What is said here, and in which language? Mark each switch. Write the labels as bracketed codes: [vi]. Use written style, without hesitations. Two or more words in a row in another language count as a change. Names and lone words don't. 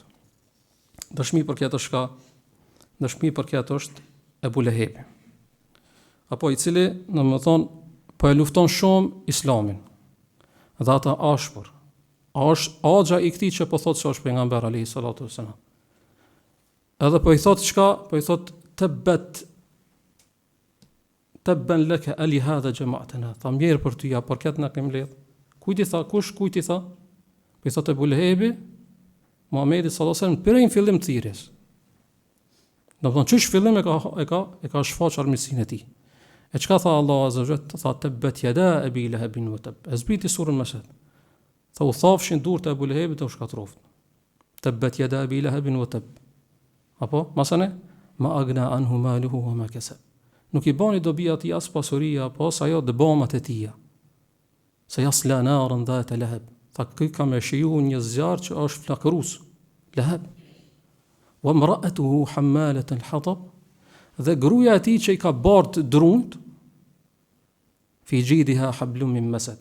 [sq] Dëshmi për këtë është shka? Dëshmi për këtë është Ebu Lehebi, apo i cili, domethënë, po e lufton shumë Islamin. Dhe ata ashpër. Është axha i këtij që po thotë se është pejgamber [ar] عليه الصلاة والسلام. [sq] Edhe po i thotë çka? Po i thotë [ar] تبا لك ألهذا جمعتنا. [sq] Tha mirë për ty, ja për këtë na kemi lidh. Kujt i tha? Kush kujt i tha? Po i thotë Ebu Lehebi, Muhamedi [ar] صلى الله عليه وسلم [sq] për një fillim të thirrjes. Domethënë çish fillim e ka shfaq armiqsinë e tij. E çka tha Allah [ar] عز وجل? Tha تبت يدا أبي لهب وتب. [sq] Zbriti surën Masad. Tha u thafshin durët e Ebu Lehebit të u shkatroft. [ar] تبت يدا أبي لهب وتب. [sq] Apo, masane? [ar] ما أغنى عنه ماله وما كسب. [sq] Nuk i bani dobi atij as pasuria, apo as ajo dëbamat e tija. [ar] سيصلى نارا ذات لهب. [sq] Tha ky ka me shiju një zjarr që është flakërus. Lahab. [ar] وامرأته حمالة الحطب. [sq] Dhe gruaja e tij që i ka bart drunt, [ar] في جيدها حبل من مسد.